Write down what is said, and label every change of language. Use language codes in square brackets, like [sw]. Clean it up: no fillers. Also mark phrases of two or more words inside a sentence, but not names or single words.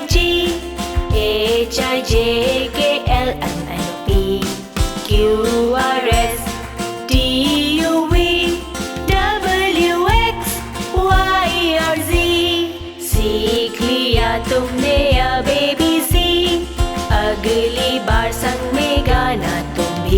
[en] G H I J K L M N O P Q R S T U V W X Y और Z। [hi] सीख लिया तुमने अब ABC, अगली बार संग में गाना तुम भी।